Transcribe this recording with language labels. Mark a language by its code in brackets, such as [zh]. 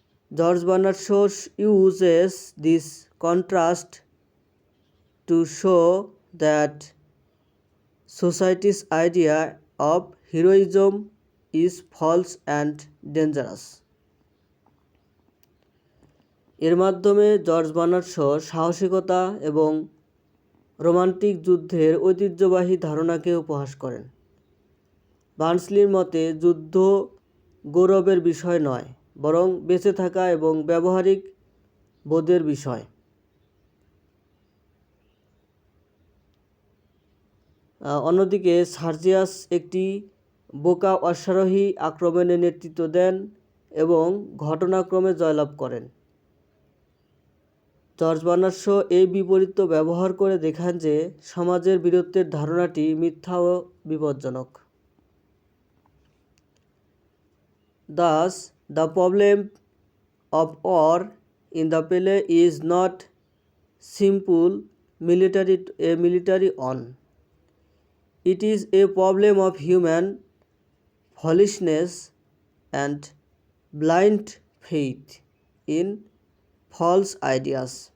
[en] George Bernard Shaw uses this contrast to show that society's idea of heroism is false and dangerous. [bn] এর মাধ্যমে George Bernard Shaw সাহসিকতা এবং romantic যুদ্ধের ঐতিহ্যবাহী ধারণাকে উপহাস করেন। বার্নসলির মতে যুদ্ধ গৌরবের বিষয় নয়, বরং বেঁচে থাকা এবং ব্যবহারিক বোধের বিষয়। অন্যদিকে সার্জিয়াস একটি বোকা অশ্বারোহী আক্রমণে নেতৃত্ব দেন এবং ঘটনাক্রমে জয়লাভ করেন। জর্জ বার্নার্ড শ এই বিপরীত ব্যবহার করে দেখান যে সমাজের বীরত্বের ধারণাটি মিথ্যা ও বিপজ্জনক। [en] Thus, the problem of war in the play is not simple military one. It is a problem of human foolishness and blind faith in false ideas.